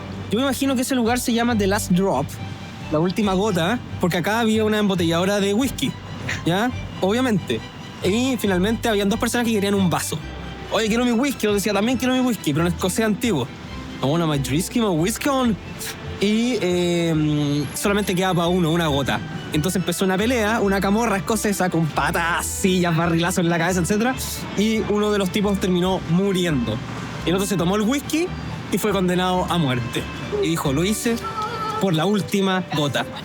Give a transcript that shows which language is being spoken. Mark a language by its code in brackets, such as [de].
[es] Yo me imagino que ese lugar se llama The Last Drop, la última gota, porque acá había una embotelladora de whisky, ¿ya? Obviamente. Y finalmente habían 2 personas que querían un vaso. Oye, quiero mi whisky. Yo decía, también quiero mi whisky, pero en escocés antiguo. [en] I want my whisky, my whisky on. [es] Y solamente quedaba para uno, una gota. Entonces empezó una pelea, una camorra escocesa con patas, sillas, barrilazos en la cabeza, etc. Y uno de los tipos terminó muriendo. Y el otro se tomó el whisky y fue condenado a muerte. Y dijo, lo hice por la última gota.